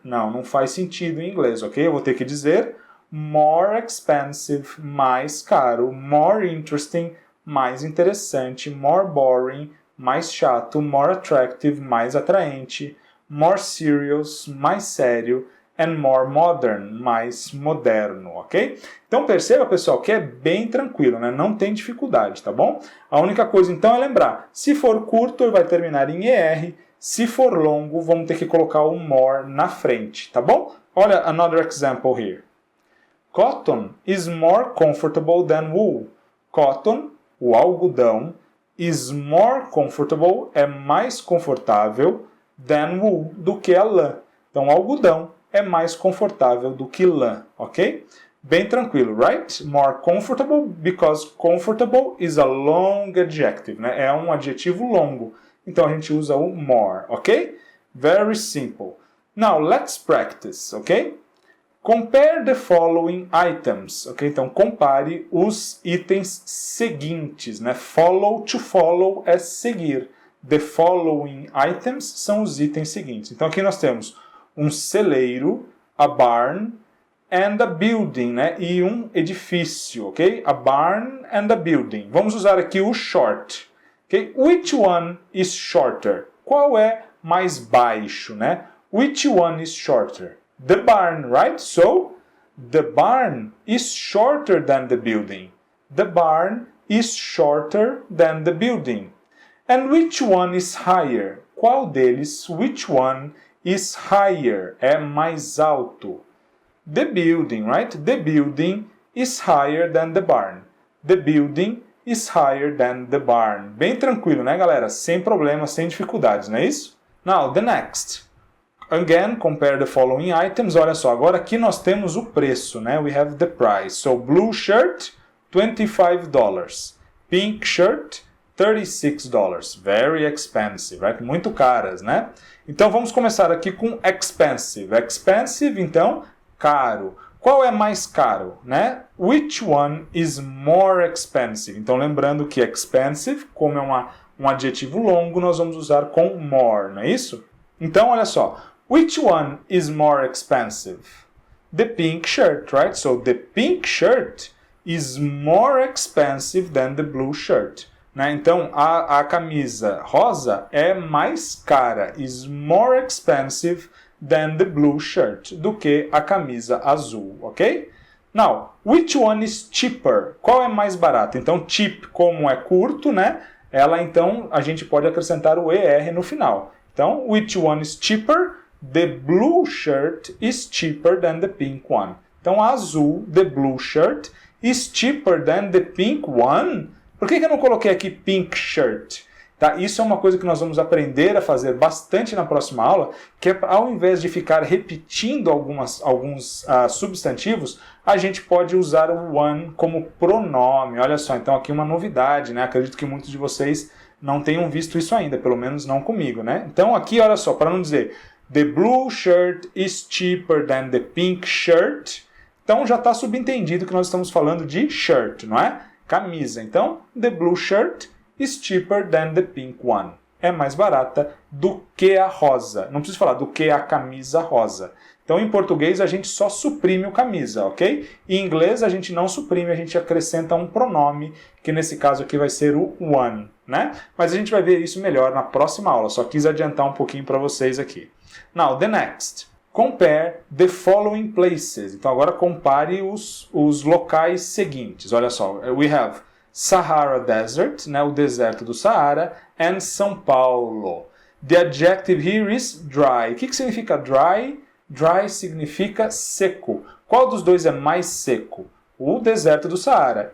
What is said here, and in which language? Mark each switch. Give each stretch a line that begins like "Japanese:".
Portuguese: Não faz sentido em inglês, ok? Eu vou ter que dizer
English: more expensive,
Portuguese: mais caro,
English: more interesting,
Portuguese: mais interessante,
English: more boring,
Portuguese: mais chato,
English: more attractive,
Portuguese: mais atraente,
English: more serious,
Portuguese: mais sério,
English: and more modern,
Portuguese: mais moderno, ok? Então perceba, pessoal, que é bem tranquilo, né? Não tem dificuldade, tá bom? A única coisa então é lembrar, se for curto, ele vai terminar em ER, se for longo, vamos ter que colocar o more na frente, tá bom?
English: Olha, another example here. Cotton is more comfortable than wool. Cotton,
Portuguese: o algodão,
English: is more comfortable,
Portuguese: é mais confortável,
English: than wool,
Portuguese: do que a lã. Então, algodão é mais confortável do que lã, ok? Bem tranquilo,
English: right? More comfortable, because comfortable is a long adjective, né?
Portuguese: É um adjetivo longo. Então, a gente usa o more, ok?
English: Very simple. Now, let's practice, ok? Compare the following items, ok?
Portuguese: Então, compare os itens seguintes, né?
English: Follow, to follow
Portuguese: é seguir.
English: The following items
Portuguese: são os itens seguintes. Então, aqui nós temos um celeiro,
English: a barn, and a building,
Portuguese: né? E um edifício, ok?
English: A barn and a building.
Portuguese: Vamos usar aqui o short, ok?
English: Which one is shorter?
Portuguese: Qual é mais baixo, né?
English: Which one is shorter? The barn, right? So, the barn is shorter than the building. The barn is shorter than the building. And which one is higher?
Portuguese: Qual deles,
English: which one is higher?
Portuguese: É mais alto.
English: The building, right? The building is higher than the barn. The building is higher than the barn.
Portuguese: Bem tranquilo, né, galera? Sem problemas, sem dificuldades, não é isso?
English: Now, the next. Again, compare the following items.
Portuguese: Olha só, agora aqui nós temos o preço, né?
English: We have the price. So, blue shirt, $25. Pink shirt, $36. Very expensive, right?
Portuguese: Muito caras, né? Então vamos começar aqui com expensive. Expensive, então, caro. Qual é mais caro, né?
English: Which one is more expensive?
Portuguese: Então lembrando que expensive, como é um adjetivo longo, nós vamos usar com more, não é isso? Então olha só.
English: Which one is more expensive? The pink shirt, right? So the pink shirt is more expensive than the blue shirt.
Portuguese: Né? Então, a camisa rosa é mais cara,
English: is more expensive than the blue shirt,
Portuguese: do que a camisa azul, ok?
English: Now, which one is cheaper?
Portuguese: Qual é mais barato? Então, cheap, como é curto, né? Então, a gente pode acrescentar o ER no final.
English: Então, which one is cheaper? The blue shirt is cheaper than the pink one. Então,
Portuguese: a azul,
English: the blue shirt, is cheaper than the pink one.
Portuguese: Por que eu não coloquei aqui
English: pink shirt?
Portuguese: Tá? Isso é uma coisa que nós vamos aprender a fazer bastante na próxima aula, que é, ao invés de ficar repetindo alguns substantivos, a gente pode usar o one como pronome. Olha só, então aqui uma novidade, né? Acredito que muitos de vocês não tenham visto isso ainda, pelo menos não comigo, né? Então aqui, olha só, para não dizer
English: the blue shirt is cheaper than the pink shirt,
Portuguese: então já está subentendido que nós estamos falando de shirt, não é? Camisa.
English: Então, the blue shirt is cheaper than the pink one.
Portuguese: É mais barata do que a rosa. Não preciso falar do que a camisa rosa. Então, em português, a gente só suprime o camisa, ok? Em inglês, a gente não suprime, a gente acrescenta um pronome, que nesse caso aqui vai ser o one, né? Mas a gente vai ver isso melhor na próxima aula. Só quis adiantar um pouquinho para vocês aqui.
English: Now, the next. Compare the following places.
Portuguese: Então agora compare os locais seguintes. Olha só,
English: we have Sahara Desert,
Portuguese: né, o deserto do Saara, and São Paulo.
English: The adjective here is dry.
Portuguese: O que significa
English: dry?
Portuguese: Dry significa seco. Qual dos dois é mais seco? O deserto do Saara.